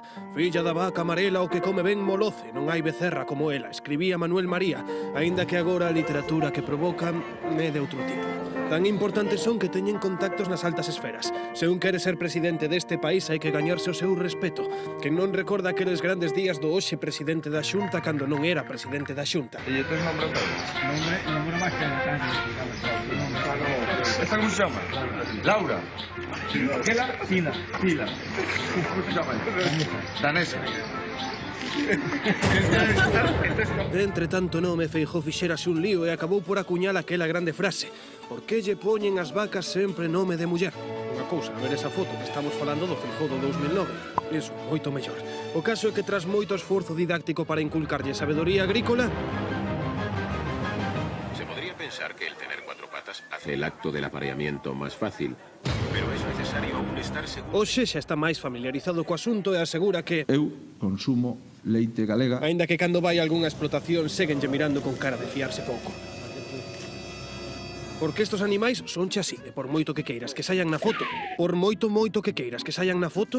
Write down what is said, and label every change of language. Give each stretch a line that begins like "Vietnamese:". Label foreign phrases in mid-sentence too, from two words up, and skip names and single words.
Galician: Filla da vaca amarela o que come ben moloce, non hai becerra como ela, escribía Manuel María, aínda que agora a literatura que provocan é de outro tipo. Tan importantes son que teñen contactos nas altas esferas. Se un quere ser presidente deste país hai que gañarse o seu respeto. Que non recorda aqueles grandes días do hoxe presidente da Xunta cando non era presidente da Xunta.
Spanish: ¿Y este nombre todo? Nombre más que ¿Esta cómo se llama? Laura. ¿Qué la? Pila. ¿Cómo se llama? Danesa.
Galician: De entre tanto nome, Feijóo fixérase un lío e acabou por acuñar aquela grande frase: por que lle poñen as vacas sempre nome de muller? Unha cousa, a ver esa foto que estamos falando do Feijóo do 2009. Iso, moito mellor. O caso é que tras moito esforzo didáctico para inculcarlle sabedoría agrícola,
Spanish: se podría pensar que el tener cuatro patas hace el acto del apareamiento más fácil, pero es necesario aún estar seguro.
Galician: hoxe xa está máis familiarizado co asunto e asegura que Eu consumo leite galega. aínda que cando vai a algunha explotación séguenlle mirando con cara de fiarse pouco. Porque estos animais son xa así, e por moito que queiras que saian na foto, por moito que queiras que saian na foto,